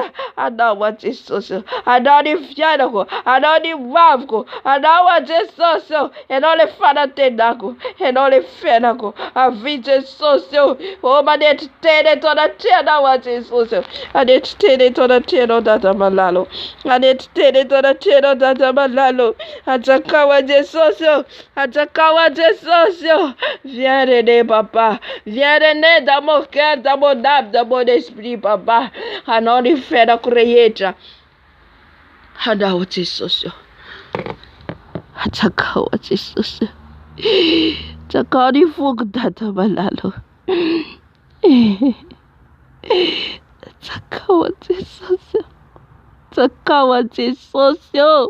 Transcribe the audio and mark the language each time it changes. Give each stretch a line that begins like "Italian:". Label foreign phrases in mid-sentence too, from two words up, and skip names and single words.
Malagasy: Anao a Jesosy, anao ny fiainako, anao ny hoaviko, anao a Jesosy, ianao le fanantenako, ianao le fiainako. Avy Jesosy, manetry-teny eto anatrehanao a Jesosy, anetry-teny eto anatrehanao dada malalo, anetry-teny eto anatrehanao dada malalo. Anjakao a Jesosy, anjakao a Jesosy.
French: Viens René papa, viens René dans mon cœur, dans mon âme, dans mon esprit papa.
Malagasy: Anao ny fiainako rehetra. Anao Jesosy, anjakao a Jesosy, anjakao ny foko dada malalo. Anjakao a Jesosy, anjakao a Jesosy.